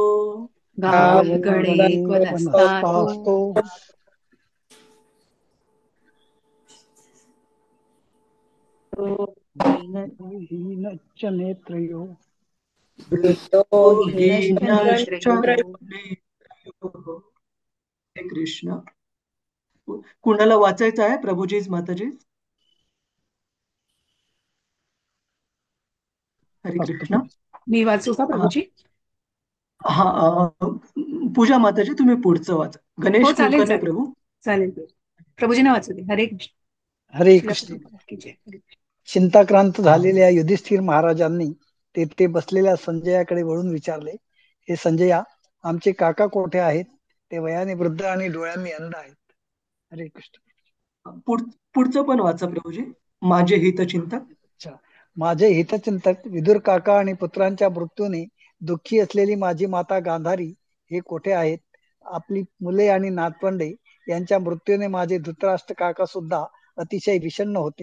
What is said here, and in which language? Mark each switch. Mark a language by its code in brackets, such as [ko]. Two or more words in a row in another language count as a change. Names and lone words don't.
[sa] गावल्गणे क्व नस्तातो वनस्तास्तो हीनच्च नेत्रयो वृत्तो हीनश्च हीनश्च नेत्रयोः. नेत्रयोः. [mr] हे कृष्ण. कुणाला वाचायचं आहे प्रभूजीच माताजी? हरे अस्तु कृष्ण. मी वाचू का हा प्रभूजी? हा. पूजा माताजी तुम्ही पुढचं वाचा. हो गणेश चालेल कुलकर्णी चालेल प्रभू. चालेल. प्रभूजींना वाचू दे. हरे कृष्ण. हरे श्रीला कृष्ण. प्रभुपाद की जय. हरे कृष्ण. चिंताक्रांत झालेल्या युधिष्ठिर महाराजांनी तेथे बसलेल्या संजयाकडे वळून विचारले, हे संजया, आमचे काका कोठे आहेत? ते वयाने वृद्ध आणि डोळ्यांनी अंध आहेत. हरे कृष्ण. पुढचं पण वाचा प्रभूजी. माझे हितचिंतक. अच्छा. माझे हितचिंतक विदुर काका आणि पुत्रांच्या मृत्यूने दुःखी असलेली माझी माता गांधारी हे कोठे आहेत? आपली मुले आणि नातवंडे यांच्या मृत्यूने माझे धृतराष्ट्र काका सुद्धा अतिशय विषण्ण होते.